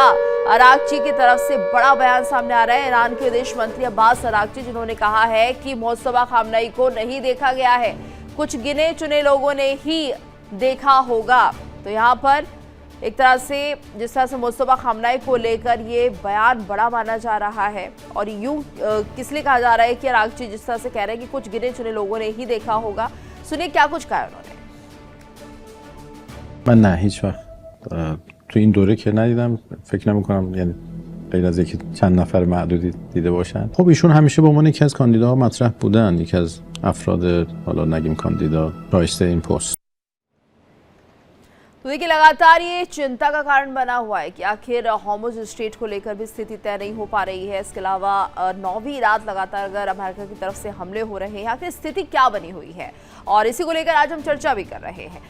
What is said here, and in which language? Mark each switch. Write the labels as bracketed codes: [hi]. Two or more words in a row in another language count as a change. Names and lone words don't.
[hi] अरागची की तरफ से बड़ा बयान सामने आ रहा है। ईरान के विदेश मंत्री अब्बास अरागची जिन्होंने कहा है कि मुस्तफा खमेनी को नहीं देखा गया है, कुछ गिने चुने लोगों ने ही देखा होगा। तो यहाँ पर एक तरह से जिस तरह से मुस्तफा खमेनी को लेकर ये बयान बड़ा माना जा रहा है। और यूं किस लिए कहा जा रहा है कि अरागची जिस तरह से कह रहे हैं कि कुछ गिने चुने लोगों ने ही देखा होगा, सुनिए क्या कुछ कहा उन्होंने। [fa] من نه هیچ وقت تو این دوره که ندیدم، فکر نمی‌کنم یعنی غیر از اینکه چند نفر معدودی دیده باشن. خب ایشون همیشه به عنوان یکی از کاندیداها مطرح بودن، یکی از افراد حالا نگیم کاندیدا شایسته این پست. [hi] तो देखिए लगातार ये चिंता का कारण बना हुआ है कि आखिर हॉर्मुज स्ट्रेट को लेकर भी स्थिति तय नहीं हो पा रही है। इसके अलावा 9वीं रात लगातार अगर अमेरिका की तरफ से हमले हो रहे हैं, आखिर स्थिति क्या बनी हुई है, और इसी को लेकर आज हम चर्चा भी कर रहे हैं।